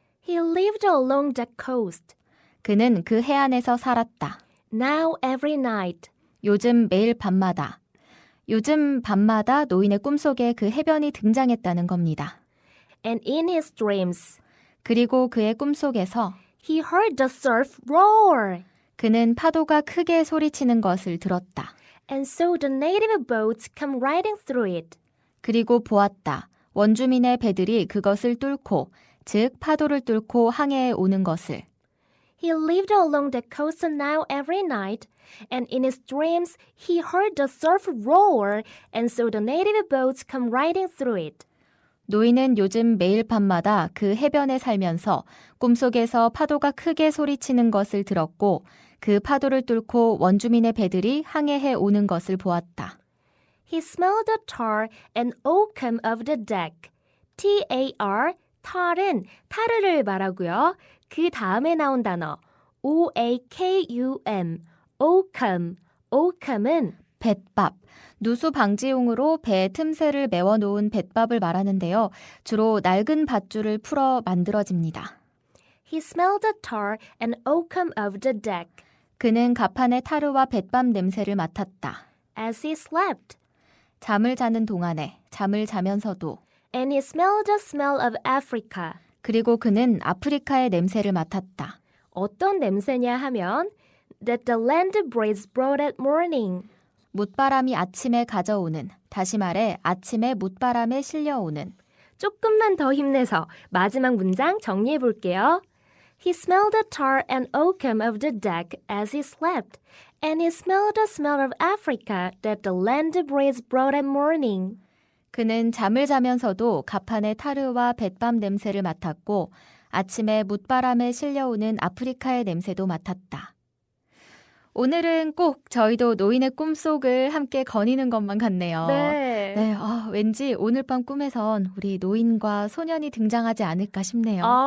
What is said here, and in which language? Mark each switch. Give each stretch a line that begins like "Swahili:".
English: He lived along the coast.
Korean: 그는 그 해안에서 살았다.
English: Now every night.
Korean: 요즘 매일 밤마다. 요즘 밤마다 노인의 꿈속에 그 해변이 등장했다는 겁니다.
English: And in his dreams,
Korean: 그리고 그의 꿈속에서
English: he heard the surf roar.
Korean: 그는 파도가 크게 소리치는 것을 들었다.
English: And saw the native boats come riding through it.
Korean: 그리고 보았다. 원주민의 배들이 그것을 뚫고, 즉 파도를 뚫고 항해해 오는 것을.
English: He lived along the coast now every night, and in his dreams he heard the surf roar and saw the native boats come riding through it.
Korean: 노인은 요즘 매일 밤마다 그 해변에 살면서 꿈속에서 파도가 크게 소리치는 것을 들었고 그 파도를 뚫고 원주민의 배들이 항해해 오는 것을 보았다.
English: He smelled the tar and oakum of the deck.
Korean: T-A-R, tar은 타르를 말하고요. 그 다음에 나온 단어 O-A-K-U-M, oakum. oakum은 뱃밥, 누수 방지용으로 배 틈새를 메워놓은 뱃밥을 말하는데요. 주로 낡은 밧줄을 풀어 만들어집니다.
English: He smelled the tar and oakum of the deck.
Korean: 그는 갑판의 타르와 뱃밥 냄새를 맡았다.
English: as he slept.
Korean: 잠을 자는 동안에, 잠을 자면서도.
English: And he smelled the smell of Africa.
Korean: 그리고 그는 아프리카의 냄새를 맡았다. 어떤 냄새냐 하면
English: that the land breeze brought at morning.
Korean: 못바람이 아침에 가져오는, 다시 말해 아침에 못바람에 실려오는. 조금만 더 힘내서 마지막 문장 정리해 볼게요.
English: He smelled the tar and oakum of the deck as he slept, and he smelled the smell of Africa that the land breeze brought at morning.
Korean: 그는 잠을 자면서도 가판의 타르와 뱃밤 냄새를 맡았고 아침에 못바람에 실려오는 아프리카의 냄새도 맡았다. 오늘은 꼭 저희도 노인의 꿈속을 함께 거니는 것만 같네요. 네. 왠지 오늘 밤 꿈에선 우리 노인과 소년이 등장하지 않을까 싶네요.